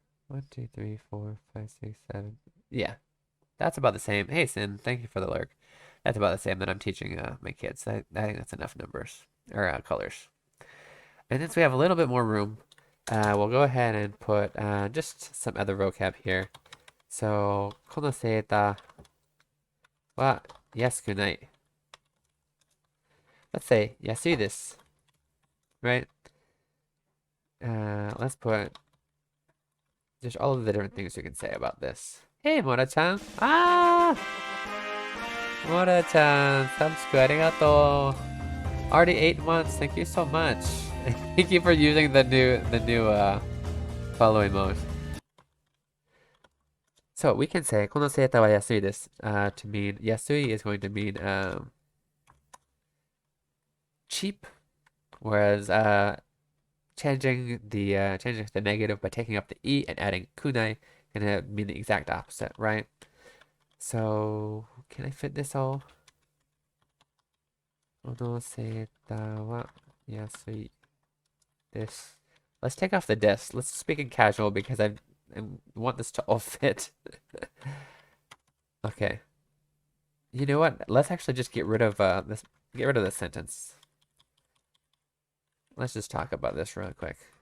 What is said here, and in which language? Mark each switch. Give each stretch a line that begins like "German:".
English: 1, 2, 3, 4, 5, 6, 7. Yeah, that's about the same. Hey, Sin, thank you for the lurk. That's about the same that I'm teaching my kids. I think that's enough numbers or colors. And since we have a little bit more room, we'll go ahead and put just some other vocab here.
Japanese: So, このセーターは安くない.
English: Let's say
Japanese: 安いです,
English: right? Let's put just all of the different things we can say about this. Hey, Mora-chan. Ah! Mora-chan, subscribe, arigato. Already 8 months. Thank you so much. Thank you for using the new following mode. So we can say
Japanese: このセーターは安いです
English: to mean yasui is going to mean cheap, whereas changing the negative by taking up the e and adding kunai gonna mean the exact opposite, right? So can I fit this all?
Japanese: このセーターは安いです.
English: Let's take off the this. Let's speak in casual because I want this to all fit. Okay. You know what? Let's actually just get rid of this. Get rid of this sentence. Let's just talk about this real quick.